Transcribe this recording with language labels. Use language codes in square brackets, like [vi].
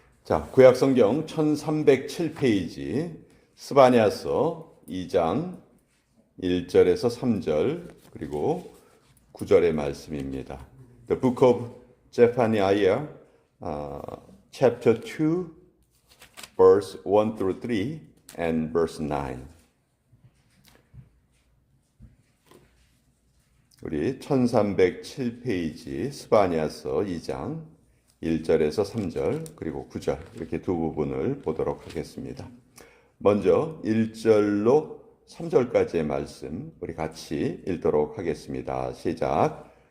[ko] 자, 구약성경 1307페이지 스바냐서 2장 1절에서 3절 그리고 9절의 말씀입니다. [en] The Book of Zephaniah, chapter 2, verse 1 through 3 and verse 9. [ko] 우리 1307페이지 스바냐서 2장 1절에서 3절 그리고 9절 이렇게 두 부분을 보도록 하겠습니다. 먼저 1절로 3절까지의 말씀 우리 같이 읽도록 하겠습니다. 시작.